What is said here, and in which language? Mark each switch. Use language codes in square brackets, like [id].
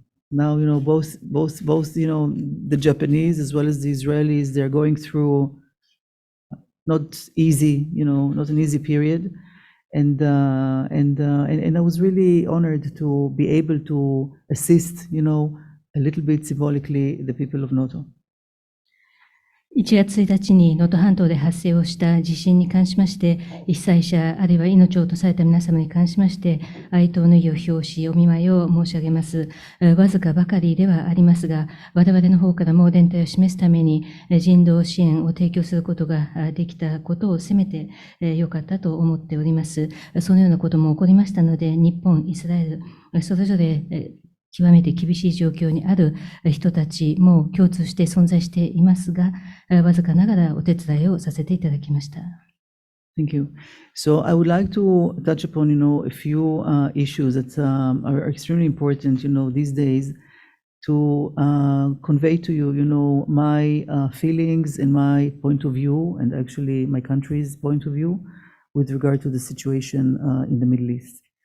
[en] Now, both, the Japanese as well as the Israelis, they're going through not an easy period. And I was really honored to be able to assist, a little bit symbolically, the people of Noto. [ja] 1月1日に能登半島で発生をした地震に関しまして、被災者あるいは命を落とされた皆様に関しまして、哀悼の意を表し、お見舞いを申し上げます。わずかばかりではありますが、我々の方からも連帯を示すために、人道支援を提供することができたことをせめてよかったと思っております。そのようなことも起こりましたので、日本、イスラエル、それぞれ極めて厳しい状況にある人たちも共通して存在していますが、わずかながらお手伝いをさせていただきました。 [en] Thank you. So I would like to touch upon, a few issues that are extremely important, these days to convey to you, my feelings and my point of view, and actually my country's point of view with regard to the situation in the Middle East.